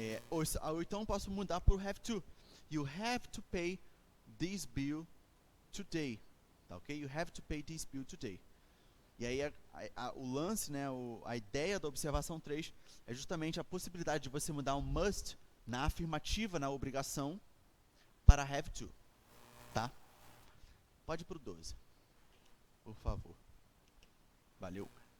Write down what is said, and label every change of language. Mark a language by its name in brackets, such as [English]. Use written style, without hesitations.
[Portuguese] Ou então posso mudar por have to. [English] You have to pay this bill today, tá ok? You have to pay this bill today. [Portuguese] E aí o lance, né, a ideia da observação 3 é justamente a possibilidade de você mudar um must na afirmativa, na obrigação, para have to, tá? Pode ir pro 12, por favor. Valeu.